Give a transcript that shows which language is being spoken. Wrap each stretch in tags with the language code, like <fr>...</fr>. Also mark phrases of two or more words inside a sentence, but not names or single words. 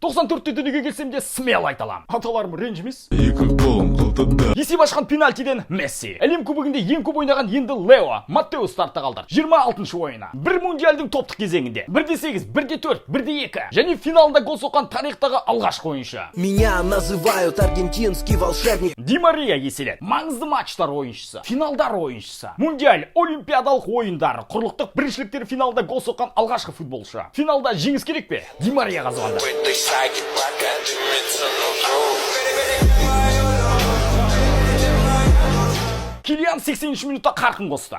<kk>94-те дүниеге келсем де смел айталам. Аталарым ренжімес. Есеп ашқан пенальтиден Месси. Әлем кубогінде ең көп ойнаған енді Лео. Маттео стартта қалдыр. 26-шы ойына. Бір мундиальдың топтық кезеңінде. 1-8, 1-4, 1-2. Және финалында гол соққан тарихтағы алғашқы ойыншы.</kk> <ru>Меня называют аргентинский волшебник.</ru> <kk>Ди Мария еселеді. Маңызды матчтар ойыншысы. Финалдар ойыншысы. Мундиаль, олимпиадалық ойындар. Құрлықтық біріншіліктер финалда гол соққан алғашқы футболшы. Финалда жеңіс керек пе? Ди Марияға звонды. Килиан 80-ші минутта қарқын қосты.</kk>